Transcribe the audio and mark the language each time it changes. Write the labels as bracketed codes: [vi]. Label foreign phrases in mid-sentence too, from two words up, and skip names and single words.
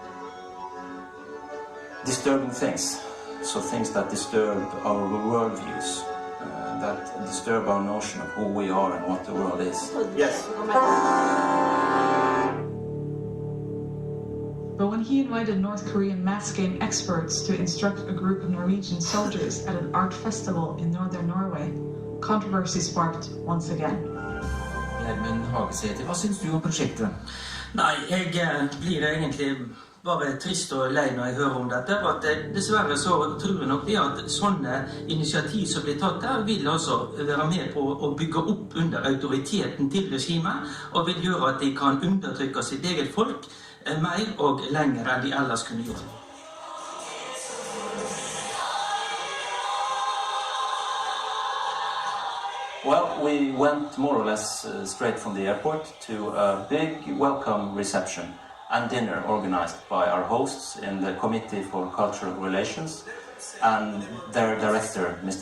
[en] Disturbing things, so things that disturb our worldviews, that disturb our notion of who we are and what the world is. Yes. But when he invited North Korean mass game experts to instruct a group of Norwegian soldiers at an art festival in northern Norway, controversy sparked once again. [no] Men Hagesæter, hva syns du om prosjektet? Nei, jeg blir egentlig bare trist og lei når jeg hører om dette. At dessverre så tror jeg nok det at sånne initiativ som blir tatt der, vil altså være med på å bygge opp under autoriteten til regimet, og vil gjøre at de kan undertrykke sitt eget folk mer og lenger enn de ellers kunne gjort. [en] Well, we went more or less straight from the airport to a big welcome reception and dinner organized by our hosts in the Committee for Cultural Relations and their director, Mr.